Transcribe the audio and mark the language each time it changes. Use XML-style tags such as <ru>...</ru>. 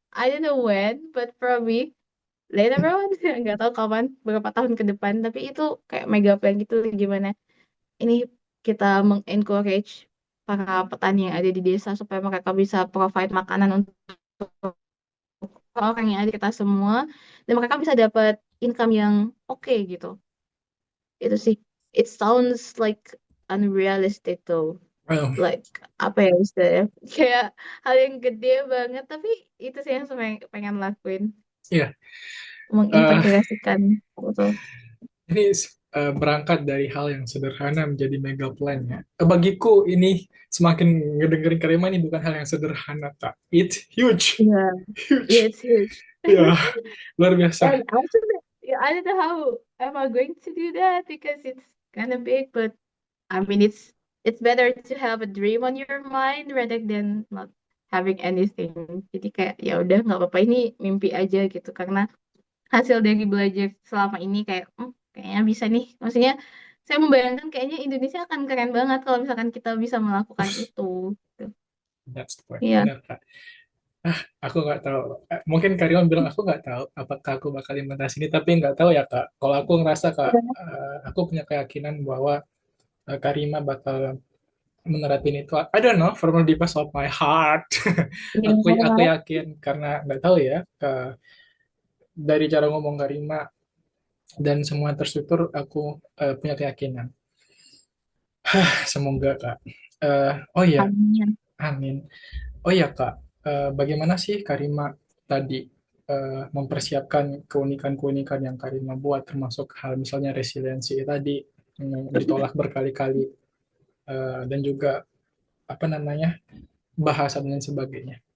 <en>I don't know when, but probably later on.</en> <id>Nggak tahu kapan, berapa tahun ke depan. Tapi itu kayak mega plan gitu gimana ini kita mengencourage para petani yang ada di desa supaya mereka bisa provide makanan untuk orang yang ada di kita semua dan mereka bisa dapat income yang oke gitu. Itu sih.</id> <en>It sounds like unrealistic though. um,</en> <id>Like apa ya istilahnya? Kayak hal yang gede banget tapi itu sih yang saya pengen lakuin, ya, uh, mengintegrasikan gitu. ini berangkat dari hal yang sederhana menjadi mega plan ya. Bagiku ini semakin ngedengerin Karima ini bukan hal yang sederhana, tak.</id> <en>It's huge, Yeah, yeah, huge. it's huge.</en> <id>Ya, luar biasa.</id> <en>And actually, yeah, I don't know how am I going to do that because it's kind of big, but I mean it's better to have a dream on your mind rather than not having anything.</en> <id>Jadi kayak ya udah nggak apa-apa ini mimpi aja gitu karena hasil dari belajar selama ini kayak kayaknya bisa nih. Maksudnya saya membayangkan kayaknya Indonesia akan keren banget kalau misalkan kita bisa melakukan itu. Gitu.</id> <en>That's the point.</en> <id>Iya. Benar, Kak. Aku nggak tahu. Mungkin Karima bilang aku nggak tahu apakah aku bakal implementasi ini, tapi nggak tahu ya, Kak. Kalau aku ngerasa, Kak, aku punya keyakinan bahwa Karima bakal menerapin itu.</id> <en>I don't know, from the deepest of my heart.</en> <id>Iya. Aku yakin karena nggak tahu ya, dari cara ngomong Karima dan semua terstruktur, aku punya keyakinan. Semoga, Kak. Oh ya, Amin. amin. Oh ya, Kak, bagaimana sih Karima tadi mempersiapkan keunikan-keunikan yang Karima buat, termasuk hal misalnya resiliensi tadi yang ditolak berkali-kali, dan juga apa namanya bahasa dan lain sebagainya.</id>